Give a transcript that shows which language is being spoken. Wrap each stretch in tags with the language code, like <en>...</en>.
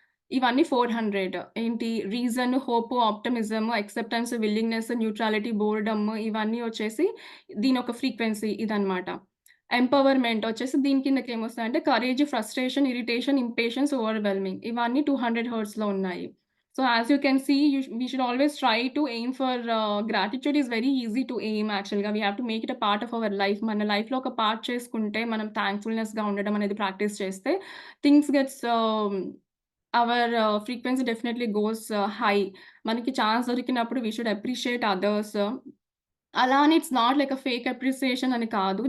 <te>ఇవన్నీ 400. ఏంటి reason, hope, optimism, acceptance, willingness, neutrality, boredom ఇవన్నీ వచ్చేసి దీనొక ఫ్రీక్వెన్సీ ఇదనమాట. ఎంపవర్‌మెంట్ వచ్చేసి దీని కిందకేమొస్తాయంటే courage, frustration, irritation, impatience, overwhelming ఇవన్నీ 200 హెర్ట్జ్‌లో ఉన్నాయి.</te> <en>So as you can see, we should always try to aim for gratitude is very easy to aim actually. We have to make it a part of our life.</en> <te>మన లైఫ్‌లో ఒక part చేసుకుంటే, మనం థాంక్‌ఫుల్‌నెస్‌గా ఉండడం అనేది practice చేస్తే,</te> <en>Things gets our frequency definitely goes high.</en> <te>మనకి chance దొరికినప్పుడు</te> <en>We should appreciate others.</en> <te>అలా అని</te> <en>it's not like fake appreciation</en> <te>అని కాదు.</te>